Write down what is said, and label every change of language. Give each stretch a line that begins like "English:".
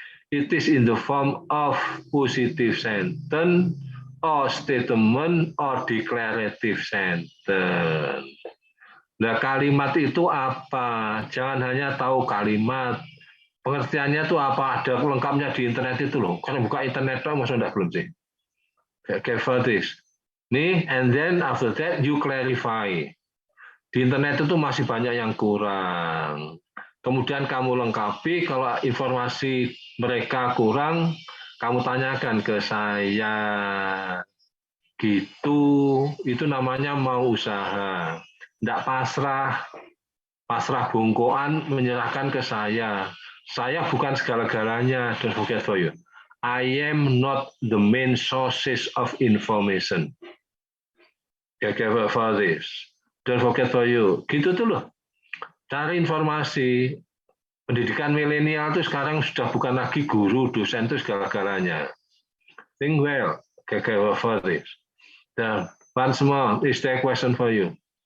English: It is in the form of positive sentence, or statement, or declarative sentence.
Indonesian: Nah, kalimat itu apa? Jangan hanya tahu kalimat. Pengertiannya itu apa? Ada lengkapnya di internet itu loh. Kalau buka internet, masa enggak belum sih? Kayak this.
English: Nih, and then after that you clarify.
Indonesian: Di internet itu masih banyak yang kurang. Kemudian kamu lengkapi, kalau informasi mereka kurang, kamu tanyakan ke saya. Gitu, itu namanya mau usaha. Tidak pasrah. pasrah bungkuan menyerahkan ke saya. Saya bukan segala-galanya.
English: Don't forget for you. I am not the main sources of information. Okay, for this. Don't forget for you.
Indonesian: Gitu tuh loh. Cari informasi. Pendidikan milenial itu sekarang sudah bukan lagi guru, dosen itu segala-galanya.
English: Think well. Okay, for this. Then once more, is there a question for you?